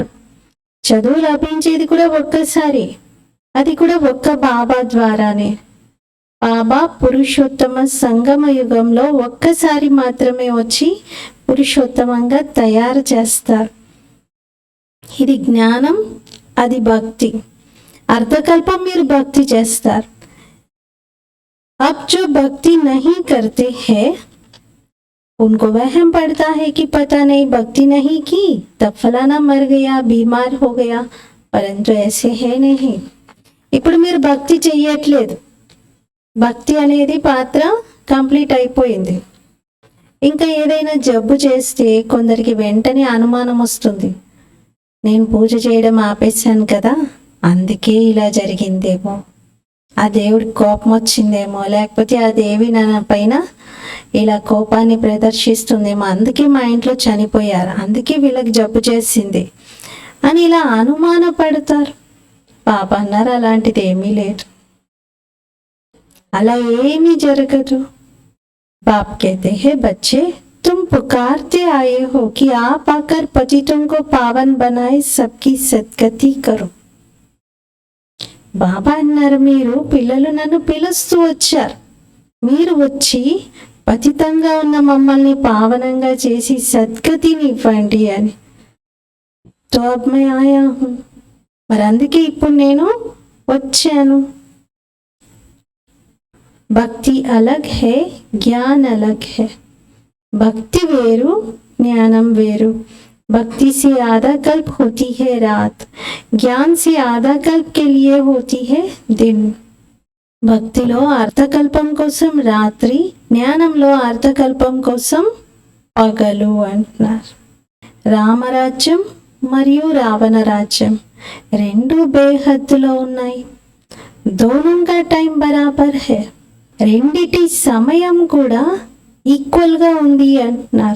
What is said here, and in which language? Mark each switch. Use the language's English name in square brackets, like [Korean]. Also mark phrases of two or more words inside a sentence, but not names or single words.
[Telugu] చదువు లభించేది కూడా ఒక్కసారి, అది కూడా ఒక్క బాబా ద్వారానే. బాబా పురుషోత్తమ సంగమ యుగంలో ఒక్కసారి మాత్రమే వచ్చి పురుషోత్తమంగా తయారు చేస్తారు. ఇది జ్ఞానం, అది భక్తి. అర్ధకల్పం మీరు భక్తి చేస్తారు. [Hindi] अब जो भक्ति नहीं करते हैं उनको वहम पड़ता है कि पता नहीं भक्ति नहीं की तब फलाना मर गया, बीमार हो गया, परंतु ऐसे है नहीं. [Telugu] ఇప్పుడు మీరు భక్తి చెయ్యట్లేదు. భక్తి అనేది పాత్ర కంప్లీట్ అయిపోయింది. ఇంకా ఏదైనా జబ్బు చేస్తే కొందరికి వెంటనే అనుమానం వస్తుంది. నేను పూజ చేయడం ఆపేశాను కదా, అందుకే ఇలా జరిగిందేమో, ఆ దేవుడికి కోపం వచ్చిందేమో, లేకపోతే ఆ దేవి నా పైన ఇలా కోపాన్ని ప్రదర్శిస్తుందేమో, అందుకే మా ఇంట్లో చనిపోయారు, అందుకే వీళ్ళకి జబ్బు చేసింది అని ఇలా అనుమానపడతారు. పాప అన్నారు అలాంటిది ఏమీ లేదు, అలా ఏమీ జరగదు. [Hindi] बाप कहते हैं बच्चे तुम पुकारते आए हो कि आप आकर पतितों को पावन बनाए सबकी सद्गति करो. [Telugu] బాబా అన్నారు, మీరు పిల్లలు నన్ను పిలుస్తూ వచ్చారు, మీరు వచ్చి పతితంగా ఉన్న మమ్మల్ని పావనంగా చేసి సద్గతిని ఇవ్వండి అని. [Hindi] तो अब मैं आया हूँ, [Telugu] మరి అందుకే ఇప్పుడు నేను వచ్చాను. [Hindi] भक्ति अलग है, ज्ञान अलग है. [Telugu] భక్తి వేరు, జ్ఞానం వేరు. [Hindi] भक्ति से आधा कल्प होती है रात, ज्ञान से आधा कल्प के लिए होती है दिन. [Telugu] భక్తిలో అర్థకల్పం కోసం రాత్రి, జ్ఞానంలో అర్థకల్పం కోసం పగలు అంటున్నారు. రామరాజ్యం మరియు రావణ రాజ్యం రెండు బేహద్దులో ఉన్నాయి. [Hindi] दोनों का टाइम बराबर है, [Telugu] రెండిటి సమయం కూడా ఈక్వల్గా ఉంది అంటున్నారు.